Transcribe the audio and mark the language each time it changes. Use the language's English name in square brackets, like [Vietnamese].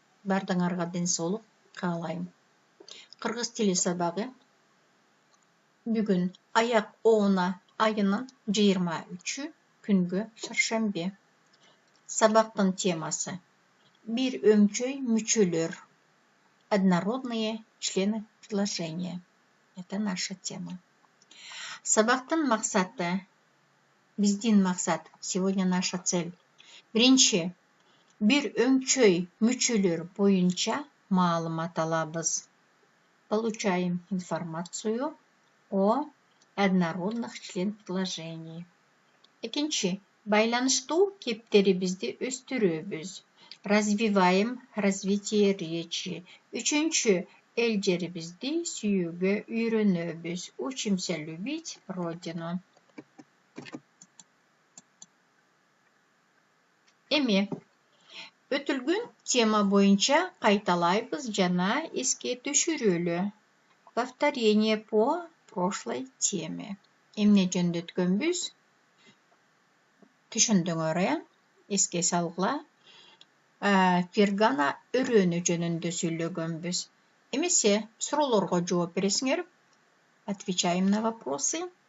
[Kyrgyz] Бардыңарга ден соолук каалайм. Кыргыз тили сабагы бүгүн аяк оона айынын 23 күнгө шаршембе. Сабактын темасы бир өңчөй мүчөлөр. [Russian] Однородные члены предложения. Это наша тема. [Kyrgyz] Сабактын максаты, биздин максат, [Russian] сегодня наша цель. [Kyrgyz] Биринчи, бир өңчөй мүчөлөр боюнча маалымат алабыз. [Russian] Получаем информацию о однородных членах предложений. [Kyrgyz] Экинчи, байланыштуу кептерибизди өстүрөбүз. [Russian] Развиваем развитие речи. [Kyrgyz] Үчүнчү, эл жерибизди сүйүүгө үйрөнөбүз. [Russian] Учимся любить родину. [Kyrgyz] Эми, өтүлгөн тема боюнча кайталайбыз жана эске түшүрөлү. [Russian] Повторение по прошлой теме. [Kyrgyz] Эмне жөнүндө өткөнбүз? Түшүндүңөр, эске салгыла. Фергана өрөөнү жөнүндө сүйлөгөнбүз. Эмесе суроолорго жооп бересиңер. [Russian] Отвечаем на вопросы.